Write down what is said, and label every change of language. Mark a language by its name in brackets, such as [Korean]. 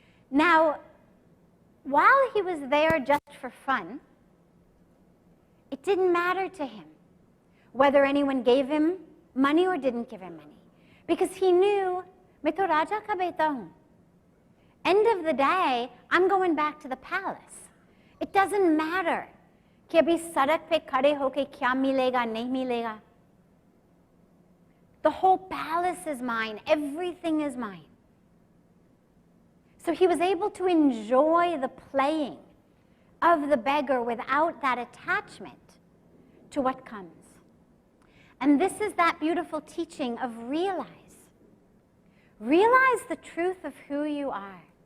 [English] Now, while he was there just for fun, it didn't matter to him whether anyone gave him money or didn't give him money, because he knew, [Hindi] मैं तो राजा का बेटा हूँ. [English] End of the day, I'm going back to the palace. It doesn't matter [Hindi] कि अभी सड़क पे खड़े होके क्या मिलेगा, नहीं मिलेगा. [English] The whole palace is mine. Everything is mine. So he was able to enjoy the playing of the beggar without that attachment to what comes. And this is that beautiful teaching of realize. Realize the truth of who you are.